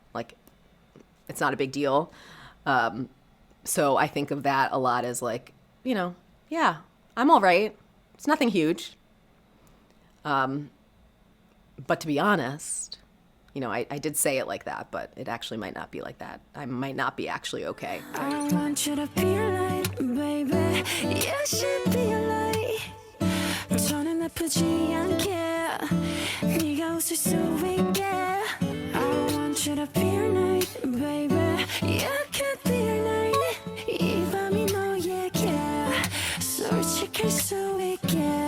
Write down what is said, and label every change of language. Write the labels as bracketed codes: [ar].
[en] Like it's not a big deal. So I think of that a lot as like, you know, yeah, I'm all right. It's nothing huge. But to be honest, you know, I did say it like that, but it actually might not be like that. I might not be actually okay. I want you to be your light, baby. You should be your light. [ko] 저는 아프지 않게 네가 웃을 수 있게. [en] I want you to be your night, baby. You could be your night. [ko] 이 밤이 너에게 솔직할 수 있게.